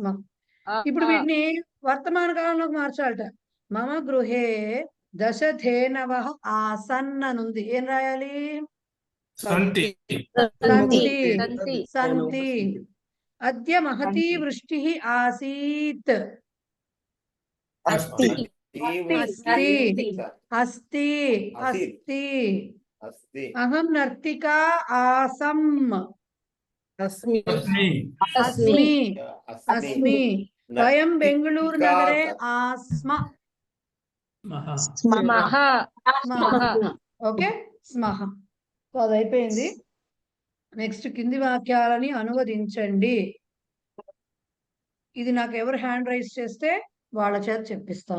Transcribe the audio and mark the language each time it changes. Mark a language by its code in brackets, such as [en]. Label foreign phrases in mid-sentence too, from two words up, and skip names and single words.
[te] ఇప్పుడు వీటిని వర్తమాన కాలంలోకి మార్చాలట. [sa] మమ గృహే దశధేనవః ఆసన్ [te] అనుంది, ఏం రాయాలి? [sa] సంతి. సంతి, సంతి. అద్య మహతీ వృష్టి ఆసీత్, అస్తి. అస్తి అస్తి అస్తి అహం నర్తికా ఆసం అస్మి. అస్మి. అస్మి అస్మి అస్మి వయం బెంగళూరు నగరే ఆస్మ మహా. మహా [te] ఓకే స్మహ. సో అది అయిపోయింది. నెక్స్ట్ కింది వాక్యాలని అనువదించండి. ఇది నాకు ఎవరు హ్యాండ్ రైజ్ చేస్తే వాళ్ళ చేత చెప్పిస్తాను.